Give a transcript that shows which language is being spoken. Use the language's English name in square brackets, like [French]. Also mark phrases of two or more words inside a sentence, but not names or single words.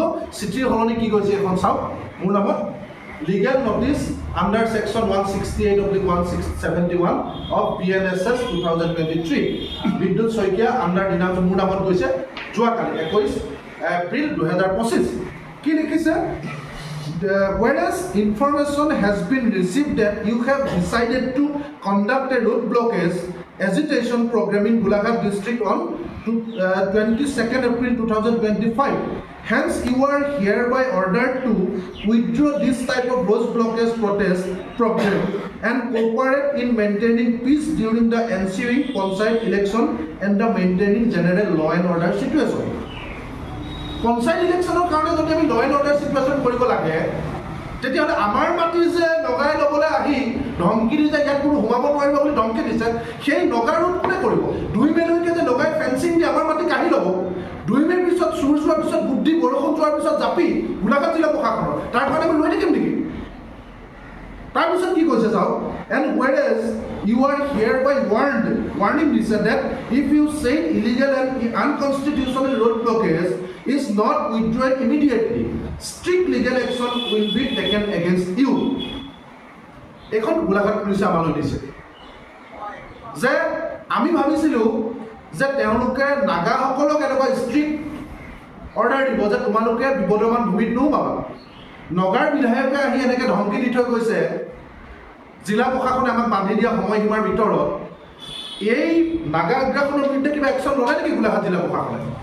[Assamese] চিঠিৰ সলনি কি কৈছে এখন চাওক। মোৰ নামত [English] legal notice under section 168/171 of BNSS 2023 [Assamese] বিদ্যুৎ শইকীয়া আণ্ডাৰ দিনাংশ মোৰ নামত গৈছে যোৱাকালি 21 এপ্ৰিল 2025। কি লিখিছে? [English] Whereas information has been received that you have decided to conduct a road blockage agitation program in Golaghat district on 22nd April 2025. Hence, you are hereby ordered to withdraw this type of road blockage protest program and cooperate in maintaining peace during the ensuing Panchayat election and the maintaining general law and order situation. Panchayat election [Assamese] ৰ কাৰণে যদি আমি [English] law and order situation [Assamese] কৰিব লাগে, তেতিয়াহ'লে আমাৰ মাটি যে নগাই ল'বলৈ আহি ধমকি দি যে ইয়াত কোনো সোমাব নোৱাৰিব বুলি ধমকি দিছে, সেই নগা ৰোধ কোনে কৰিব? 2 মেলৈকে যে নগাই ফেন্সিং দি আমাৰ মাটি কাঢ়ি ল'ব, 2 মেৰ পিছত চুৰ যোৱাৰ পিছত বুদ্ধি বৰষুণ যোৱাৰ পিছত জাপি গোলাঘাট জিলা প্ৰশাসনৰ, তাৰ কাৰণে আমি লৈ থাকিম নেকি? তাৰপিছত কি কৈছে চাওক, [English] and whereas you are hereby warning দিছে that if you say illegal and unconstitutional road blockage is not withdrawn immediately, strict legal action will be taken against you. [Assamese] এখন গোলাঘাট পুলিচে আমালৈ দিছে যে আমি ভাবিছিলোঁ যে তেওঁলোকে নাগাসকলক এনেকুৱা [English] strict order [Assamese] দিব যে তোমালোকে বিবদমান ভূমিত নোসোমাবা। নগাৰ বিধায়কে আহি এনেকৈ ধমকি দি থৈ গৈছে, জিলা প্ৰশাসনে আমাক বান্ধি দিয়া সময়সীমাৰ ভিতৰত এই নাগা আগ্ৰাসনৰ বিৰুদ্ধে কিবা একশ্যন ল'লে নেকি গোলাঘাট জিলা প্ৰশাসনে?